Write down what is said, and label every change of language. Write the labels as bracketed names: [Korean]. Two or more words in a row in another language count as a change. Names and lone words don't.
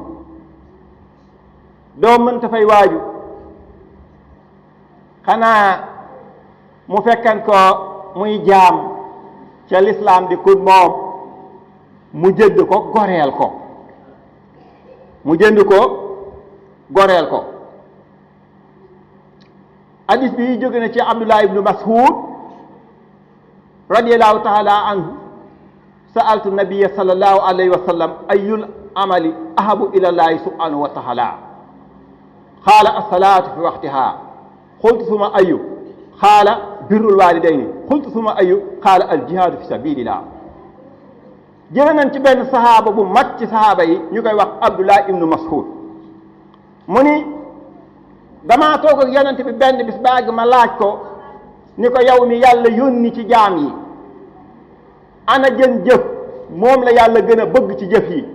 [Wolof] doom mënta fay waajur xanaa mu fekkan ko muy jaam ca lislaam di kun moom mu jënd ko goreel ko goreel ko. hadis bi jóge na ci [Arabic] Abdullah ibnu Mas'ud رضي الله تعالى عنه سألت النبي صلى الله عليه وسلم أي الأعمال أحب إلى الله سبحانه وتعالى قال الصلاة في وقتها قلت ثم أي قال بر الوالدين قلت ثم أي قال الجهاد في سبيل الله. [Wolof] jële nañ ci benn sahaaba bu mag ci sahaaba yi ñu koy wax Abdullah ibnu Mas'ud mu ni damaa toog ak yonent bi benn bis baag ma laaj ko ni ko yow mi yàlla yónni ci jaam yi ana jën jëf moom la yàlla gën a bëgg ci jëf yi.